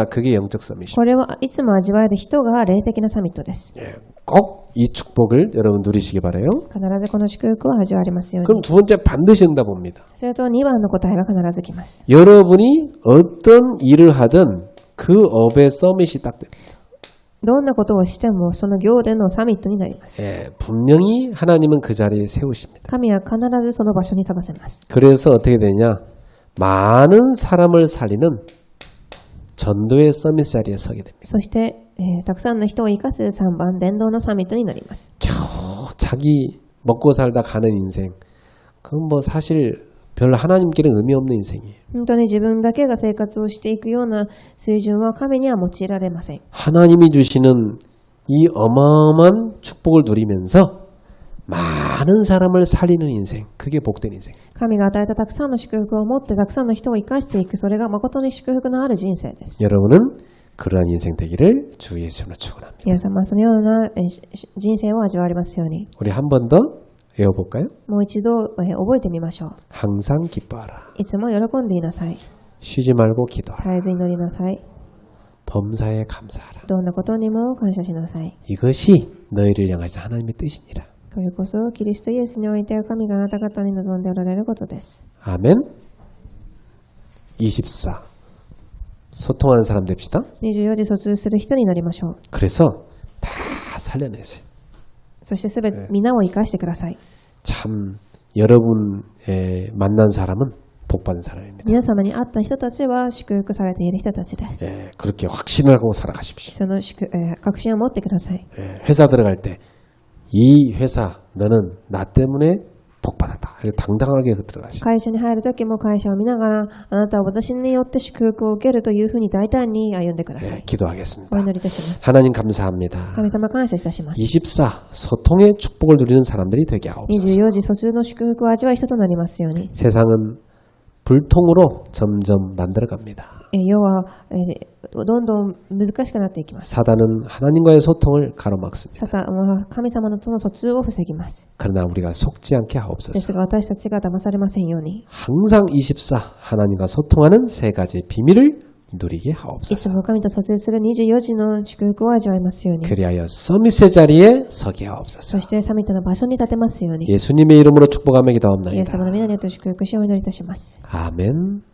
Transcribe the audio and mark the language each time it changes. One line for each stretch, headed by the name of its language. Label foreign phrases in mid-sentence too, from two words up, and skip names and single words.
Korean: 그게 영적 서밋이에요.
Japanese: これはいつも味わえる人が霊的なサミットです。
Korean: 꼭 이 축복을 여러분 누리시기 바라요.
Japanese: 必ずこの祝福を味わわれますよう
Korean: 그럼
Japanese: に。
Korean: 두 번째 반드시 응답 옵니다.
Japanese: それと2番の答えが必ず来ます。
Korean: 여러분이 어떤 일을 하든 그 업의 서밋이 딱 됩니다.
Japanese: どんなことをしてもその行でのサミットになります。
Korean: 예, 분명히 하나님은 그 자리에 세우십니다.
Japanese: 神は必ずその場所に立たせます。
Korean: 그래서 어떻게 되냐? 많은 사람을 살리는 전도의 서밋 자리에 서게 됩니다.
Japanese: そして、たくさんの人を生かす3番伝道のサミットになります。
Korean: 겨우 자기 먹고 살다 가는 인생. 그건 뭐 사실 별 하나님께는 의미 없는 인생이에요.
Japanese: 本当に自分だけが生活をしていくような水準は神には用いられません。
Korean: 하나님이 주시는 이 어마어마한 축복을 누리면서 많은 사람을 살리는 인생. 그게 복된 인생.
Japanese: 神が与えたたくさんの祝福を持ってたくさんの人を生かしていく、それが誠に祝福のある人生です。
Korean: 여러분은 그러한 인생 되기를 주 예수님으로 축원합니다.
Japanese: 皆様はそのような人生を味わわれますように。
Korean: 우리 한 번 더 외워볼까요?
Japanese: もう一度覚えてみましょう。
Korean: 항상 기뻐하라.
Japanese: いつも喜んでいなさい。
Korean: 쉬지 말고 기도하라.
Japanese: 絶えず祈りなさい。
Korean: 범사에 감사하라.
Japanese: どんなことにも感謝しなさい。
Korean: 이것이 너희를 향하신 하나님의 뜻이니라.
Japanese: これこそキリストイエスにおいて神があなた方に望んでおられることです。
Korean: 아멘. 24. 소통하는 사람 됩시다.
Japanese: 24 時疎通する人になりましょう。
Korean: 그래서 다 살려내세요.
Japanese: そしてすべて皆を生かしてください。
Korean: 참 여러분 만난 사람은 복받은 사람입니다.
Japanese: 皆様に会った人たちは祝福されている人たちです。
Korean: 그렇게 확신을 하고 살아가십시오.
Japanese: その確信を持ってください。
Korean: 회사 들어갈 때 이 회사 너는 나 때문에 복받았다. 이렇게 당당하게 들어가시죠.
Japanese: 会社に入るときも会社を見ながら、あなたは私によって祝福を受けるというふうに大胆に歩んでください。
Korean: 기도하겠습니다.
Japanese: お祈りいたします。
Korean: 하나님 감사합니다.
Japanese: 神様感謝いたします。
Korean: 24. 소통의 축복을 누리는 사람들이 되게 하옵소서.
Japanese: 24 時疎通の祝福を味わう人となりますように。
Korean: 세상은 불통으로 점점 만들어갑니다.
Japanese: 世はどんどん難しくなっていきます。
Korean: 사단은 하나님과의 소통을 가로막습니다.
Japanese: サタンは神様との疎通を防ぎます。
Korean: 그러나 우리가 속지 않게
Japanese: です
Korean: 하옵소서.
Japanese: が私たちが騙されませんように。
Korean: 항상 24. 하나님과 소통하는 세 가지 비밀을 누리게
Japanese: い
Korean: 하옵소서.
Japanese: つも神と疎通する24時の祝福を味わいますように。
Korean: 그리하여 서밋의 자리에 서게
Japanese: そ
Korean: 하옵소서.
Japanese: してサミットの場所に立てますように。
Korean: 예수님의 이름으로 축복하며
Japanese: イエス
Korean: 기도합나이다.
Japanese: 様の皆によって祝福しお祈りいたします。
Korean: 아멘.